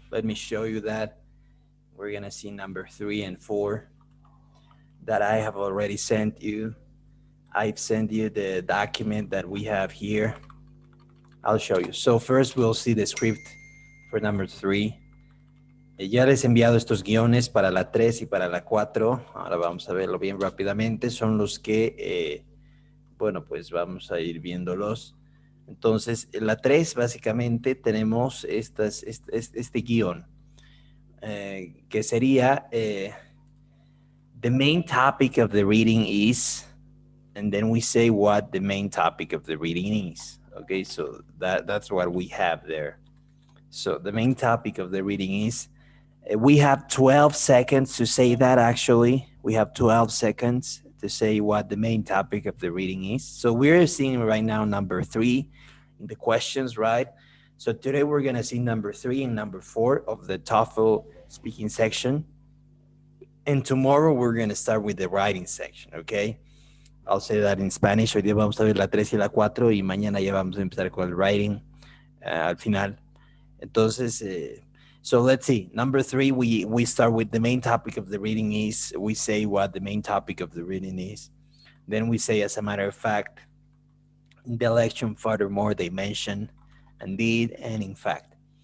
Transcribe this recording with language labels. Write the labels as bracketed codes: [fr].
[en] Let me show you that. We're going to see number 3 and 4 that I have already sent you. I've sent you the document that we have here. I'll show you. So first we'll see the script for number 3. [es] Ya les he enviado estos guiones para la 3 y para la 4. Ahora vamos a verlo bien rápidamente. Son los que, bueno, pues vamos a ir viéndolos. Entonces, en la 3 básicamente tenemos este guión, que sería, [en] the main topic of the reading is, and then we say what the main topic of the reading is. Okay, so that's what we have there. So the main topic of the reading is, we have 12 seconds to say that. Actually, we have 12 seconds to say what the main topic of the reading is. So we're seeing right now number 3 in the questions, right? So today we're going to see number 3 and number 4 of the TOEFL speaking section. And tomorrow we're going to start with the writing section, okay? I'll say that in Spanish. [es] Hoy día vamos a ver la 3 y la 4 y mañana ya vamos a empezar con el writing al final. [en] Entonces, so let's see. Number 3, we start with the main topic of the reading is. We say what the main topic of the reading is. Then we say, as a matter of fact. In the lection, furthermore, they mention, indeed, and in fact.